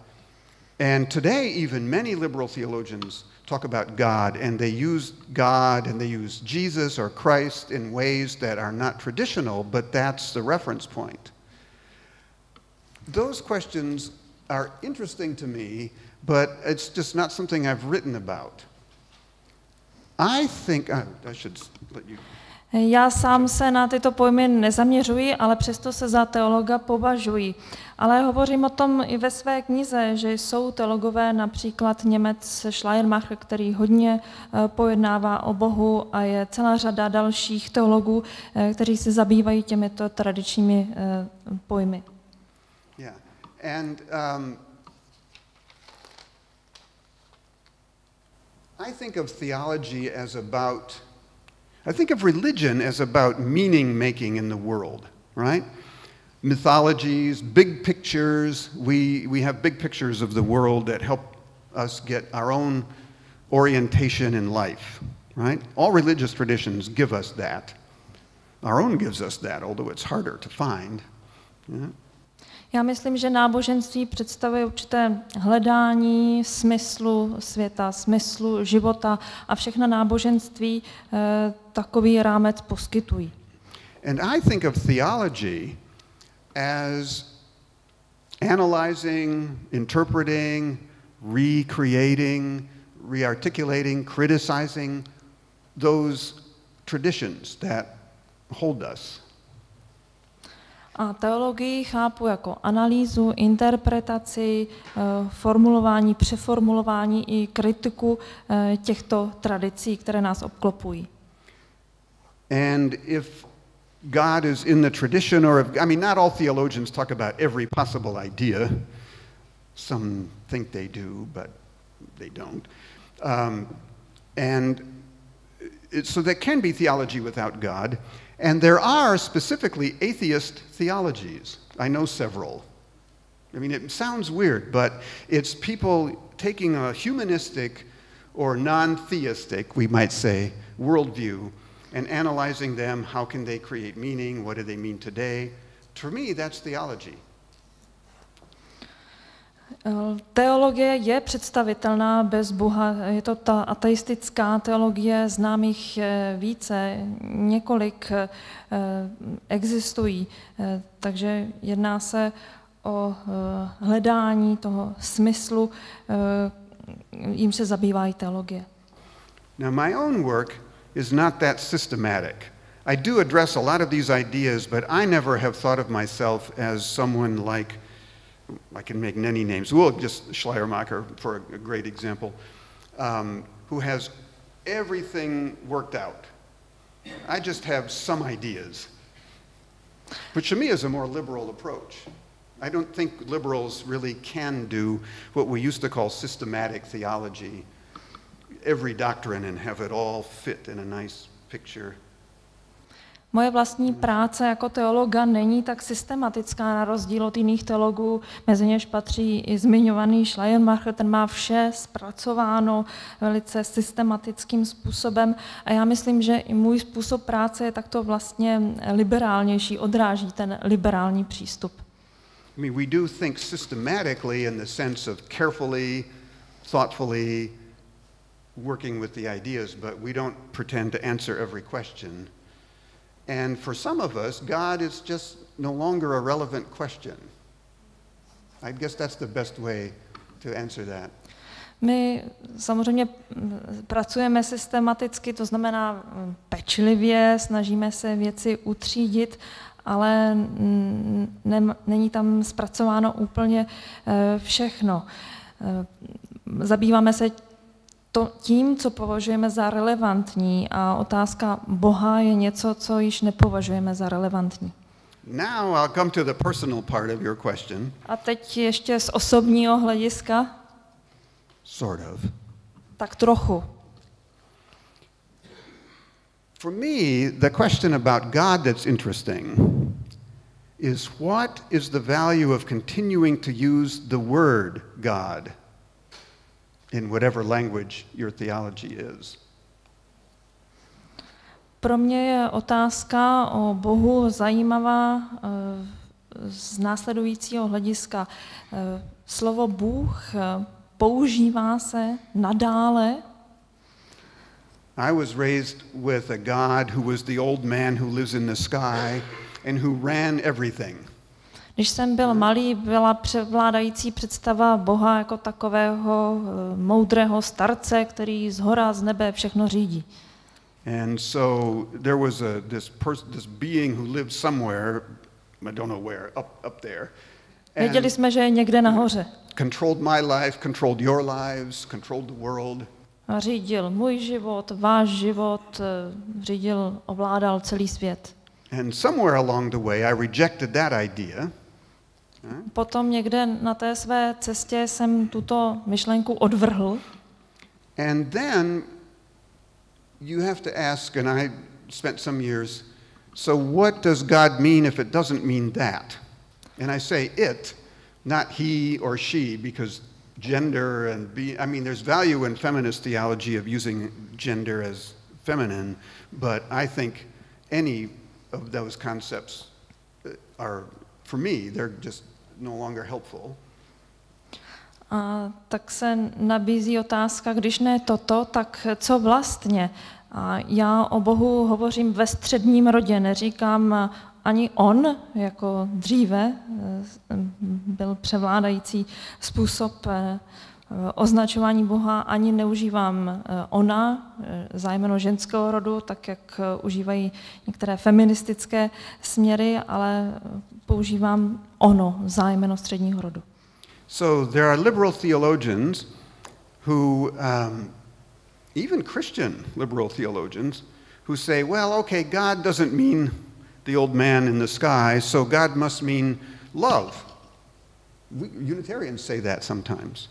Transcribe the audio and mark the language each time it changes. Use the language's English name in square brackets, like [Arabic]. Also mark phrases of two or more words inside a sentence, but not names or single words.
[English] And today, even many liberal theologians talk about God, and they use God and they use Jesus or Christ in ways that are not traditional, but that's the reference point. Those questions are interesting to me, but it's just not something I've written about. I think, I should let you... [Czech] Já sám se na tyto pojmy nezaměřuji, ale přesto se za teologa považuji. Ale hovořím o tom i ve své knize, že jsou teologové, například Němec Schleiermacher, který hodně pojednává o Bohu, a je celá řada dalších teologů, kteří se zabývají těmito tradičními pojmy. [English] Yeah. And I think of theology as about, I think of religion as about meaning making in the world, right? Mythologies, big pictures. We have big pictures of the world that help us get our own orientation in life, right? All religious traditions give us that. Our own gives us that, although it's harder to find. Yeah? [Czech] Já myslím, že náboženství představuje určité hledání smyslu světa, smyslu života, a všechna náboženství takový rámec poskytují. [English] And I think of theology as analyzing, interpreting, recreating, rearticulating, criticizing those traditions that hold us. [Czech] A teologii chápu jako analýzu, interpretaci, formulování, přeformulování i kritiku těchto tradicí, které nás obklopují. [English] And if God is in the tradition, or if, I mean, not all theologians talk about every possible idea. Some think they do, but they don't. So there can be theology without God. And there are specifically atheist theologies. I know several. I mean, it sounds weird, but it's people taking a humanistic or non-theistic, we might say, worldview and analyzing them. How can they create meaning? What do they mean today? For me, that's theology. [Czech] Teologie je představitelná bez Boha. Je to ta ateistická teologie, známých více, několik existují. Takže jedná se o hledání toho smyslu, jim se zabývá i teologie. [English] Now my own work is not that systematic. I do address a lot of these ideas, but I never have thought of myself as someone like, I can make many names. Well, just Schleiermacher for a great example, who has everything worked out. I just have some ideas, which to me is a more liberal approach. I don't think liberals really can do what we used to call systematic theology, every doctrine and have it all fit in a nice picture. [Czech] Moje vlastní práce jako teologa není tak systematická, na rozdíl od jiných teologů, mezi něž patří i zmiňovaný Schleiermacher, ten má vše zpracováno velice systematickým způsobem, a já myslím, že i můj způsob práce je takto vlastně liberálnější, odráží ten liberální přístup. [English] I mean, we do think systematically in the sense of carefully, thoughtfully working with the ideas, but we don't pretend to answer every question. And for some of us, God is just no longer a relevant question. I guess that's the best way to answer that. [Czech] My samozřejmě pracujeme systematicky, to znamená pečlivě, snažíme se věci utřídit, ale není tam zpracováno úplně všechno. Zabýváme se tím, co považujeme za relevantní, a otázka Boha je něco, co již nepovažujeme za relevantní. [English] Now I'll come to the personal part of your question. [Czech] A teď ještě z osobního hlediska. [English] Sort of. [Czech] Tak trochu. [English] For me, the question about God that's interesting is what is the value of continuing to use the word God in whatever language your theology is? [Czech] Pro mě je otázka o Bohu zajímavá z následujícího hlediska. Slovo Bůh používá se nadále. [English] I was raised with a God who was the old man who lives in the sky and who ran everything. [Czech] Když jsem byl malý, byla převládající představa Boha jako takového moudrého starce, který zhora z nebe všechno řídí. [English] And so there was this being who lived somewhere, I don't know where, up there. [Czech] Věděli jsme, že je někde nahoře. [English] Controlled my life, controlled your lives, controlled the world. [Czech] A řídil můj život, váš život, ovládal celý svět. [English] And somewhere along the way I rejected that idea. [Czech] Potom někde na té své cestě jsem tuto myšlenku odvrhl. [English] And then you have to ask, and I spent some years, so what does God mean if it doesn't mean that? And I say it, not he or she, because gender there's value in feminist theology of using gender as feminine, but I think any of those concepts are, for me, they're just no longer helpful. [Czech] A tak se nabízí otázka, když ne toto, tak co vlastně? A já o Bohu hovořím ve středním rodě, neříkám ani on, jako dříve byl převládající způsob označování Boha, ani neužívám ona, zájmeno ženského rodu, tak jak užívají některé feministické směry, ale používám ono, zájmeno středního rodu. [English] So there are liberal theologians who, even Christian liberal theologians, who say, well, okay, God doesn't mean the old man in the sky, so God must mean love. Unitarians say that sometimes.